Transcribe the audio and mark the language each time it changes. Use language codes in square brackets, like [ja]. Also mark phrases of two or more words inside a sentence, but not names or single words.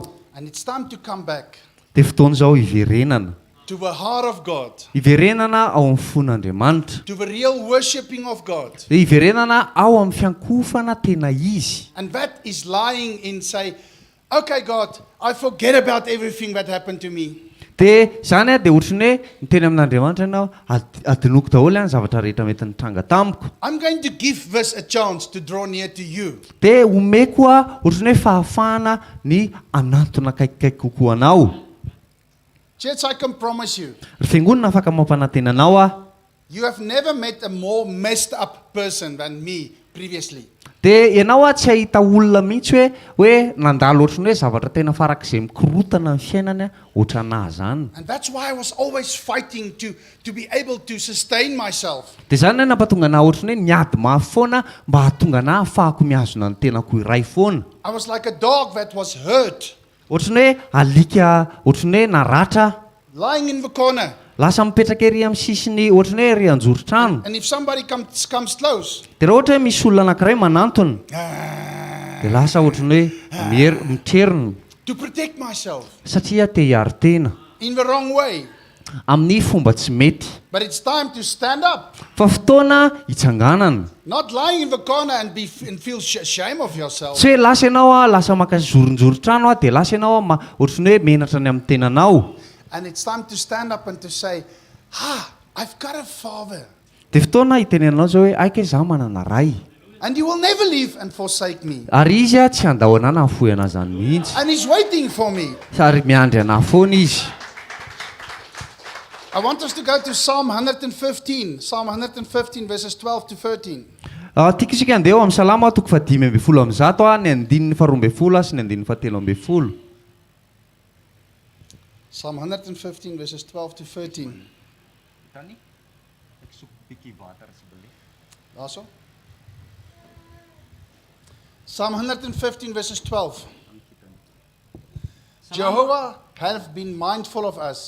[en] And it's time to come back [mg] Dia fotoana izao hiverenana. [en] to the heart of God, [mg] Hiverenana ao amin'ny fon'Andriamanitra. [en] to the real worshipping of God. [mg] Dia hiverenana ao amin'ny fiankofana tena izy. [en] And that is lying in say, okay God, I forget about everything that happened to me. [mg] Dia izany dia ohatrany hoe miteny amin'Andriamanitra ianao adinoko daholo ny zavatra rehetra mety nitranga tamiko. [en] I'm going to give this a chance to draw near to you. [mg] Dia omeko ohatrany hoe fahafahana ny anantona akaikikaiky kokoa anao. [en] Church, I can promise you, [mg] Ry fiangonana afaka mampanantena anao [en] you have never met a more messed up person than me previously. [mg] Dia ianao tsy ahita olona mihitsy hoe nandalo ohatrany hoe zavatra tena farak'izay mikorotana ny fiainany ohatra anahy zany. [en] And that's why I was always fighting to be able to sustain myself. [mg] Dia izany nampatonga anahy ohatrany hoe miady mafy foana mba hahatonga anahy ahafahako miazona ny tenako iray foana. [en] I was like a dog that was hurt. [mg] ohatrany hoe alika ohatrany hoe naratra [en] lying in the corner. [mg] lasa mipetraka ery amin'ny sisiny ohatrany hoe ry anjoro-trano [en] And if somebody comes close, [mg] dia raha ohatra hoe misy olona anankiray manantony dia lasa ohatrany hoe mitrerona [en] to protect myself [mg] satria te hiary tena [en] in the wrong way. [mg] amin'ny fomba tsy mety [en] But it's time to stand up, [mg] fa fotoana hitsanganana [en] not lying in the corner and feel shame of yourself. [mg] tsy hoe lasa ianao lasa maka zoronjoro-trano dia lasa ianao ohatrany hoe menatra ny amin'ny tenanao [en] And it's time to stand up and to say, I've got a father. [mg] dia fotoana hitenenanao zao hoe aika izaho manana ray [en] And he will never leave and forsake me. [mg] ary izy tsy andahona na hafoy ana zany mihitsy [en] And he's waiting for me. [mg] ary miandry ana foana izy [en] I want us to go to Psalm 115. Psalm 115 verses 12 to 13. [mg] tiako isika andeha eo amin'ny salama toko fa 5 amin'ny zato ny andininy faharoa folo sy ny andininy fahatelo folo [en] Psalm 115 verses 12 to 13. Also? Psalm 115 verses 12. Jehovah hath been mindful of us.